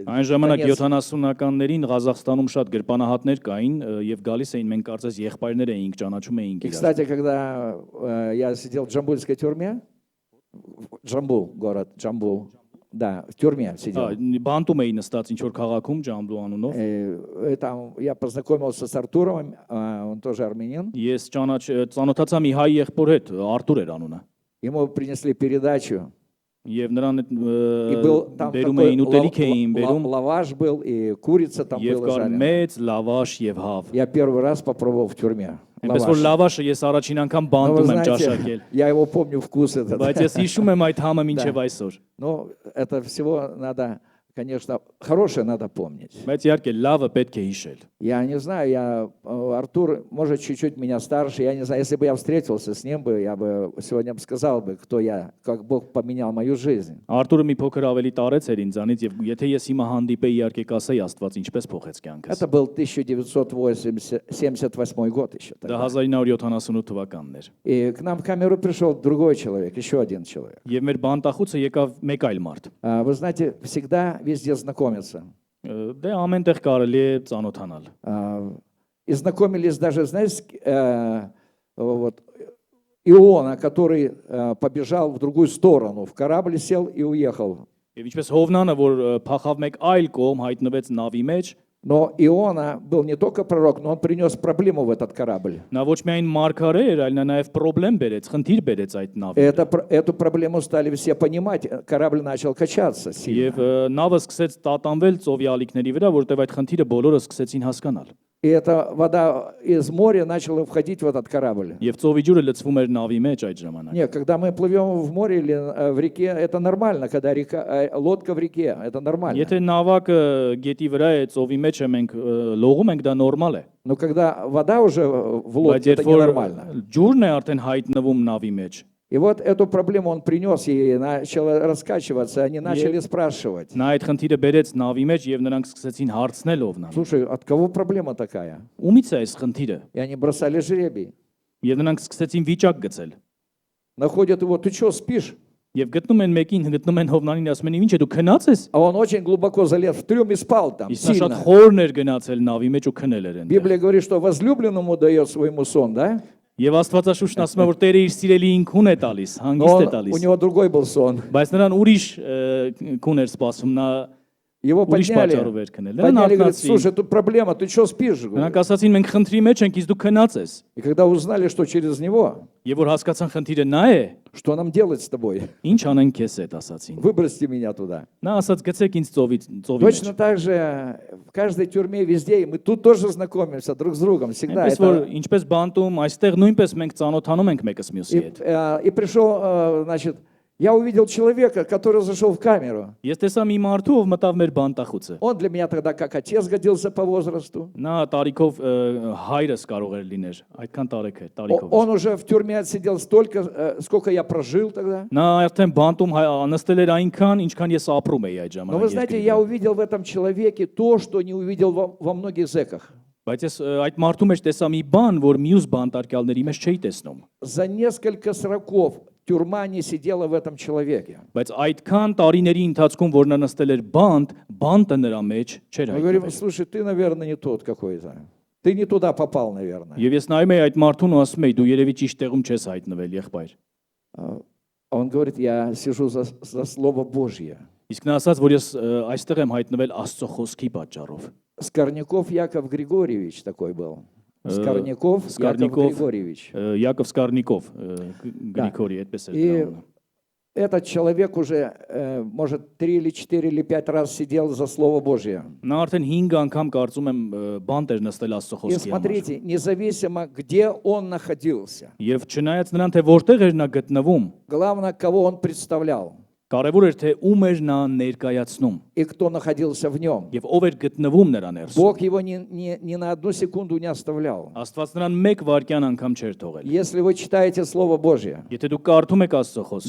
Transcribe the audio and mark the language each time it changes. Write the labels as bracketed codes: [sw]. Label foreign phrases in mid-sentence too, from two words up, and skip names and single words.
[hy] Այն ժամանակ [ru] Конец. [hy] 70-ականներին Ղազախստանում շատ գրպանահատներ կային եւ գալիս էին մենք կարծես եղբայրներ էինք ճանաչում էինք [ru] И, [hy] իրար։ [ru] кстати, когда я сидел в Джамбульской тюрьме, Джамбул, город Джамбул, да, в тюрьме сидел. [hy] Բանտում էի նստած ինչ որ քաղաքում Ջամբլու անունով։ [ru] И там я познакомился с Артуром, он тоже армянин. [hy] Ես ծանոթացա մի հայ եղբոր հետ, Արտուր էր անունը։ [ru] Ему принесли передачу. [hy] Եվ նրան [ru] И был там [hy] բերում [ru] такой [hy] էին ուտելիք էին բերում [ru] лаваш был, и курица там [hy] եւ [ru] была [hy] կար [ru] жареная. [hy] մեծ լավաշ եւ հավ։ [ru] Я первый раз попробовал в тюрьме. [hy] Այնպես որ [ru] Лаваш. [hy] լավաշը ես առաջին անգամ [ru] Но вы [hy] բանտում եմ [ru] знаете, [hy] ճաշակել։ [ru] я его помню вкус этот. [hy] Բայց ես հիշում եմ այդ համը մինչև այսօր։ [ru] Но это всего надо, конечно, хорошее надо помнить. [hy] Բայց իհարկե լավը պետք է հիշել։ [ru] Я не знаю, Артур, может, чуть-чуть меня старше, я не знаю, если бы я встретился с ним, я бы сегодня сказал бы, кто я, как Бог поменял мою жизнь. [hy] Արտուրը մի փոքր ավելի տարեց էր ինձանից եւ եթե ես հիմա հանդիպեի իհարկե կասեի Աստված ինչպես փոխեց կյանքս։ [ru] Это был 1978 год еще [hy] Դա [ru] тогда. [hy] 1978 թվականն էր։ [ru] И к нам в камеру пришел другой человек, еще один человек. [hy] Եվ մեր բանտախուցը եկավ մեկ այլ մարդ։ [ru] Вы знаете, всегда везде знакомиться. [hy] Դե ամենտեղ կարելի է ծանոթանալ։ [ru] И знакомились даже, знаете, вот Иона, который побежал в другую сторону, в корабль сел и уехал. [hy] Եվ ինչպես Հովնանը, որ փախավ մեկ այլ կողմ, հայտնվեց նավի մեջ, [ru] Но Иона был не только пророк, но он принес проблему в этот корабль. [hy] նա ոչ միայն մարգարե էր, այլ նա նաև խնդրեմ բերեց, խնդիր բերեց այդ [ru] И [hy] նավի։ [ru] эту проблему стали все понимать. Корабль начал качаться сильно. [hy] Եվ նավը սկսեց տատանվել ծովի ալիքների վրա, որտեղ այդ խնդիրը բոլորը սկսեցին հասկանալ։ [ru] И эта вода из моря начала входить в этот корабль. [hy] Եվ ծովի ջուրը лցվում էր նավի մեջ այդ ժամանակ։ [ru] Нет, когда мы плывем в море или в реке, это нормально. Когда лодка в реке, это нормально. [hy] Եթե նավակը գետի վրա է, ծովի մեջ է, մենք լողում ենք, դա նորմալ է։ [ru] Но когда вода уже в [hy] Բայց [ru] лодке, это [hy] երբ որ [ru] ненормально. [hy] ջուրն է արդեն հայտնվում нավի մեջ, [ru] И вот эту проблему он принес и начал раскачиваться. Они начали спрашивать. [hy] նա այդ խնդիրը բերեց նավի մեջ եւ նրանք սկսեցին հարցնել ով նա։ [ru] Слушай, от кого проблема такая? [hy] Ումից է այս խնդիրը։ [ru] И они бросали жребий. [hy] Եվ նրանք սկսեցին վիճակ գծել։ [ru] Находят его, ты что, спишь? [hy] Եվ գտնում են մեկին, գտնում են Հովնանին, ասում են ինչ է դու քնած ես։ [ru] А он очень глубоко залез в трюм и спал там, [hy] Իսկ նա շատ [ru] сильно. [hy] խորն էր գնացել նավի մեջ ու քնել էր այնտեղ։ [ru] Библия говорит, что возлюбленному дает своему сон, да? [hy] Եվ Աստվածաշունչն ասում է, որ Տերը իր սիրելիին քուն է տալիս, [ru] Но [hy] հանգիստ է [ru] у [hy] տալիս։ [ru] него другой был сон. [hy] Բայց նրան ուրիշ քուն էր սպասում, նա [ru] Его [hy] ուրիշ պատճառով [ru] подняли. [hy] էր քնել։ Նրան [ru] Подняли, говорит, [hy] արթնացրին։ [ru] слушай, тут проблема, ты что спишь? [hy] Նրանք ասացին մենք խնդրի մեջ ենք, իսկ դու քնած ես։ [ru] И когда узнали, что через него, [hy] Եվ որ հասկացան խնդիրը նա է, [ru] что нам делать с тобой? [hy] ինչ անենք քեզ հետ ասացին։ [ru] Выбросьте меня туда. [hy] Նա ասաց գցեք инձ ծովի [ru] Точно [hy] մեջ։ [ru] так же в каждой тюрьме, везде, и мы тут тоже знакомимся друг с другом, всегда. [hy] Այնպես որ [ru] Это- [hy] ինչպես բանտում, այստեղ нույնպես մենք ծանոթանում ենք մեկս մյուսի հետ։ [ru] И пришел, значит, я увидел человека, который зашел в камеру. [hy] Ես տեսա մի մարդու, ով մտավ մեր բանտախուցը։ [ru] Он для меня тогда как отец годился по возрасту. [hy] Նա տարիքով հայրս կարող էր լիներ, այդքան տարիք է, տարիքով։ [ru] Он уже в тюрьме отсидел столько, сколько я прожил тогда. [hy] Նա արդեն բանտում նստել էր այնքան, ինչքան ես ապրում էի այդ [ru] Но вы [hy] ժամանակ։ [ru] знаете, [hy] երկրի [ru] я [hy] վրա։ [ru] увидел в этом человеке то, что не увидел во многих зэках. [hy] Բայց ես այդ մարդու մեջ տեսա մի բան, որ մյուս բանտարկյալների մեջ չէի տեսնում։ [ru] За несколько сроков тюрьма не сидела в этом человеке. [hy] Բայց այդքան տարիների ընթացքում, որ նա նստել էր բանտը նրա մեջ չէր [ru] Мы говорим, [hy] հայտնվել։ [ru] слушай, ты, наверное, не тот какой-то. Ты не туда попал, наверное. [hy] Եվ ես նայում էի այդ մարդուն ու ասում էի, դու երևի ճիշտ տեղում չես հայտնվել, եղբայր։ [ru] А он говорит, я сижу за Слово Божье. [hy] Իսկ նա ասաց, որ ես այստեղ եմ հայտնվել Աստծո խոսքի պատճառով։ [ru] Скорняков Яков Григорьевич такой был. Скорняков Яков Скорняков. Григорьевич. [hy] Յակով Սկարնիկով, Գրիգորի, այդպես էր [ru] И [hy] դրանը։ [ru] Этот человек уже, может, 3 или 4 или 5 раз сидел за Слово Божье. [hy] Նա արդեն 5 անգամ կարծում եմ բանտ էր նստել Աստծո [ru] И [hy] խոսքի համար։ [ru] смотрите, независимо, где он находился, [hy] Եվ չնայած նրան թե որտեղ էր նա гտնվում, [ru] главное, кого он представлял [hy] կարևոր էր թե ում էր նա ներկայացնում [ru] и кто находился в нем. [hy] եւ ով էր գտնվում նրա ներսում։ [ru] Бог его ни на одну секунду не оставлял. [hy] Աստված նրան մեկ վայրկյան անգամ չէր թողել։ [ru] Если вы читаете Слово Божье, [hy] Եթե դուք կարդում եք Աստծո խոսքը,